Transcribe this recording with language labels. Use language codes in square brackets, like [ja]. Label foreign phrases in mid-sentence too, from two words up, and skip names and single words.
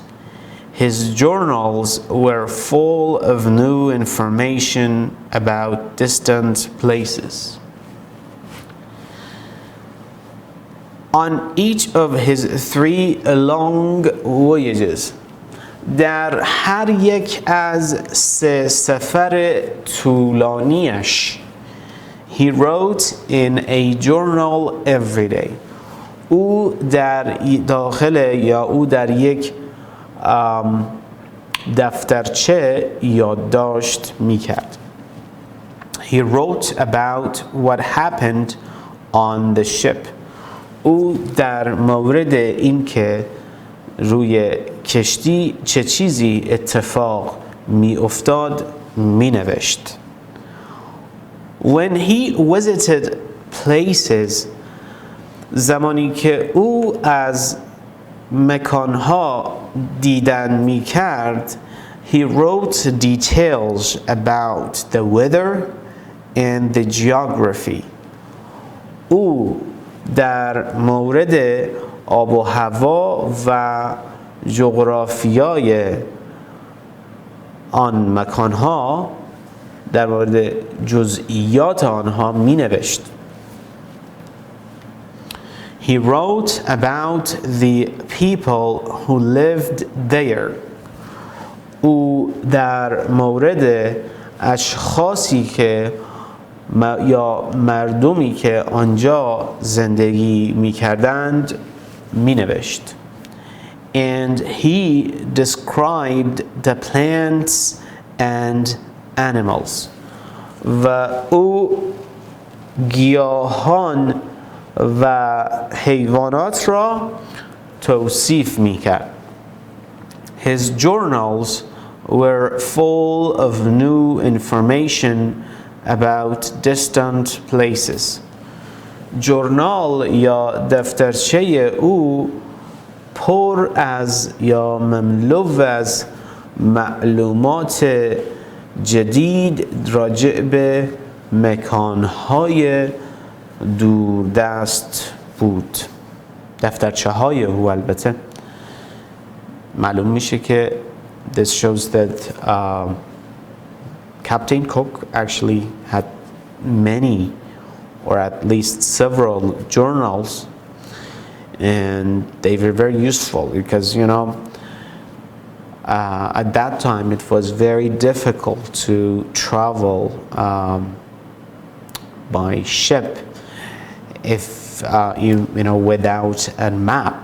[en] His journals were full of new information about distant places. On each of his 3 long voyages, [fa] در هر یک از 3 سفر طولانیش [en] he wrote in a journal every day. [fa] او در داخل یا او در یک دفترچه یادداشت میکرد. [en] He wrote about what happened on the ship. [fa] او در مورد اینکه روی کشتی چه چیزی اتفاق می افتاد می نوشت. [en] When he visited places, [fa] زمانی که او از مکانها دیدن می کرد, [en] he wrote details about the weather and the geography. [fa] او در مورد آب و هوا و جغرافیای آن مکانها, در مورد جزئیات آنها می نوشت. [en] He wrote about the people who lived there. [fa] او در مورد اشخاصی که یا مردمی که آنجا زندگی می کردند می نوشت. [en] And he described the plants and animals. [fa] و او گیاهان و حیوانات را توصیف می کرد. [en] His journals were full of new information about distant places. [fa] جورنال یا دفترچه او پر از یا مملو از معلومات جدید راجع به مکانهای دوردست بود. دفترچه های او البته معلوم میشه که [en] this shows that Captain Cook actually had many or at least several journals, and they were very useful because, you know, at that time it was very difficult to travel by ship if you know, without a map.